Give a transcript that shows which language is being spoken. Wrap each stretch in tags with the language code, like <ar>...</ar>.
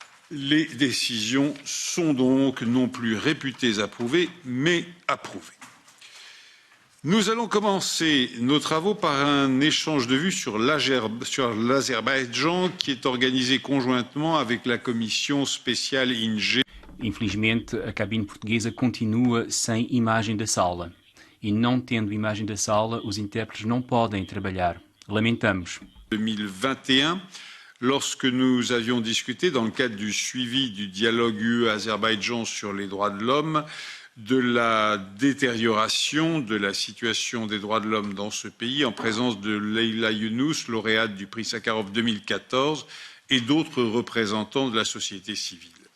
<fr>Les décisions sont donc non plus réputées approuvées, mais approuvées. Nous allons commencer nos travaux par un échange de vues sur l'Azerbaïdjan qui est organisé conjointement avec la commission spéciale ING.</fr> <pt>Infelizmente, a cabine portuguesa continua sem imagem da sala. E não tendo imagem da sala, os intérpretes não podem trabalhar. Lamentamos.</pt> <fr>2021, lorsque nous avions discuté dans le cadre du suivi du dialogue UE-Azerbaïdjan sur les droits de l'homme, de la détérioration de la situation des droits de l'homme dans ce pays en présence de Leyla Yunus, lauréate du prix Sakharov 2014, et d'autres représentants de la société civile.</fr>